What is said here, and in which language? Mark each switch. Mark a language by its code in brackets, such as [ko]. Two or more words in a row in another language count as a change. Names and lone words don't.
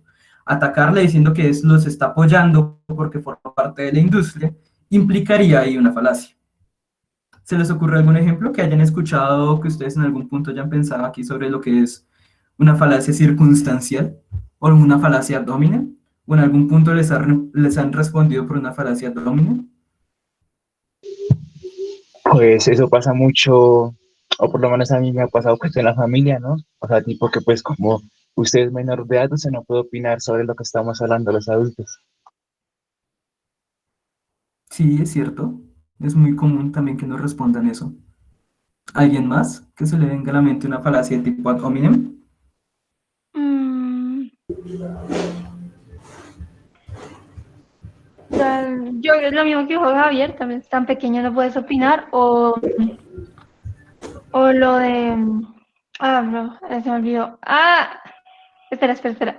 [es] Atacarle diciendo que los está apoyando porque forma parte de la industria, implicaría ahí una falacia. ¿Se les ocurre algún ejemplo que hayan escuchado, que ustedes en algún punto hayan pensado aquí sobre lo que es una falacia circunstancial o una falacia [la] ad hominem? [es] ¿O en algún punto les han respondido por una falacia [la] ad hominem? [es] Pues eso pasa mucho, o por lo menos a mí me ha pasado pues en la familia, ¿no? O sea, tipo que pues como usted es menor de edad, usted no puede opinar sobre lo que estamos hablando los adultos. Sí, es cierto. Es muy común también que nos respondan eso. ¿Alguien más que se le venga a la mente una falacia de tipo [la] ad hominem? [es] Mm, yo es lo mismo que dijo Javier, también es tan pequeño no puedes opinar, o lo de... no, se me olvidó. Espera.